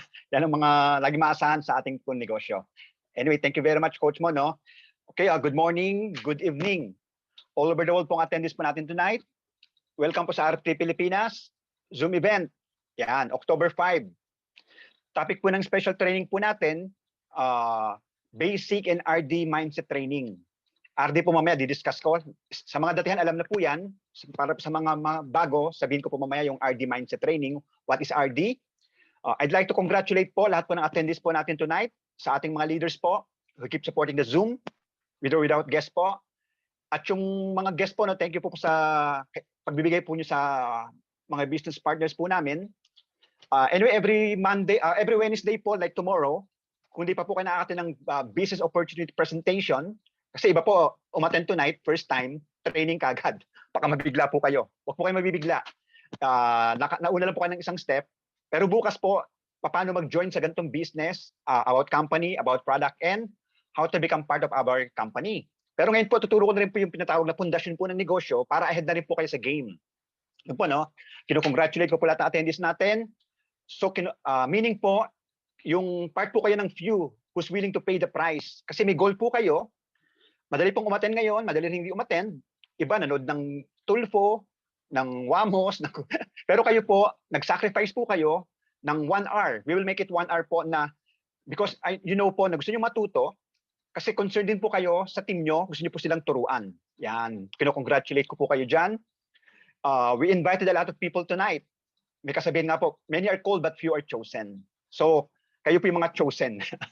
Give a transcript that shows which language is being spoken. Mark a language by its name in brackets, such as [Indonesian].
[Filipino] Yan ang mga lagi maasahan sa ating pong negosyo. [English] Anyway, thank you very much, Coach Mo, no? Okay, good morning, good evening. All over the world pong attendees po natin tonight. Welcome po sa RFT Pilipinas Zoom event. Yan, October 5. Topic po ng special training po natin, Basic and RD Mindset Training. [Filipino] RD po mamaya, didiscuss ko. Sa mga datihan, alam na po yan. Para sa mga bago, sabihin ko po mamaya yung RD Mindset Training. [English] What is RD? I'd like to congratulate po lahat po ng attendees po natin tonight sa ating mga leaders po who keep supporting the Zoom with or without guests po. [Filipino] At yung mga guests po, no, thank you po sa pagbibigay po nyo sa mga business partners po namin. Anyway, every Wednesday po, like tomorrow, kung di pa po kayo nakakita ng business opportunity presentation, kasi iba po, umattend tonight, first time, training kagad. Baka mabigla po kayo. Huwag po kayo mabibigla. Nauna lang po kayo ng isang step. Pero bukas po, paano [English] mag-join sa ganitong business, about company, about product, and how to become part of our company. [Filipino] Pero ngayon po, tuturo ko na rin po yung pinatawag na pundasyon po ng negosyo para ahead na rin po kayo sa game. Yun po, no? Kino-congratulate ko po lahat ng attendees natin. [English] So, meaning po, yung part po kayo ng few who's willing to pay the price. [Filipino] Kasi may goal po kayo. Madali pong umattend ngayon, madali rin hindi umattend. Iba nanood ng Tulfo, ng Wamos. Pero kayo po, nag-sacrifice po kayo ng 1 hour. [English] We will make it 1 hour [Filipino] po na, [English] because you know [Filipino] po na gusto nyo matuto, kasi concerned din po kayo sa team nyo, gusto nyo po silang turuan. Yan, kino-congratulate ko po kayo dyan. [English] We invited a lot of people tonight. [Filipino] May kasabihin nga po, [English] many are called but few are chosen. [Filipino] So, kayo po yung mga chosen.